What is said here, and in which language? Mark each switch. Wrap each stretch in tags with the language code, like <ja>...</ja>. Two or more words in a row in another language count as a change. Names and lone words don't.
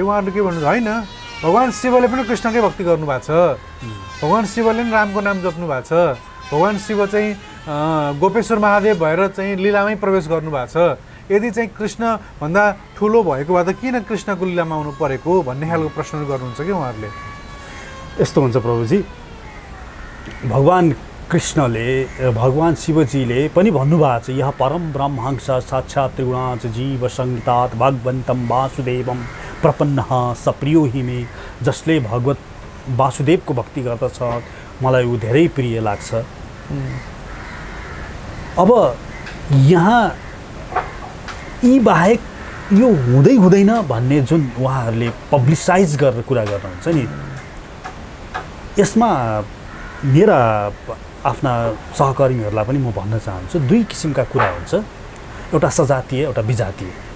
<ne>उहाँहरूले के भन्नुहुन्छ, होइन भगवान् शिवले पनि कृष्णकै भक्ति गर्नुभएको छ, भगवान् शिवले पनि रामको नाम जप्नु भएको छ, भगवान् शिव चाहिँ गोपेश्वर महादेव भएर चाहिँ लीलामै प्रवेश गर्नुभएको छ। यदि चाहिँ कृष्णभन्दा ठुलो भएको भए त किन कृष्णको लीलामा आउनु परेको भन्ने खालको प्रश्नहरू गर्नुहुन्छ कि उहाँहरूले। यस्तो हुन्छ प्रभुजी, भगवान् कृष्णले भगवान् शिवजीले पनि भन्नुभएको छ,</ne> <sa>यह परम ब्रह्महंस साक्षात् त्रिगुणाच जीव संहितात् भगवन्तं वासुदेवं प्रपन्नः स प्रियो हि मे।</sa> <ne>जसले भगवत वासुदेवको भक्ति गर्दछ मलाई ऊ धेरै प्रिय लाग्छ। अब यहाँ यी बाहेक यो हुँदै हुँदैन भन्ने जुन उहाँहरूले पब्लिसाइज गरेर कुरा गर्नुहुन्छ नि, यसमा मेरा आफ्ना सहकर्मीहरूलाई पनि म भन्न चाहन्छु, दुई किसिमका कुरा हुन्छ, एउटा सजातीय एउटा विजातीय।</ne>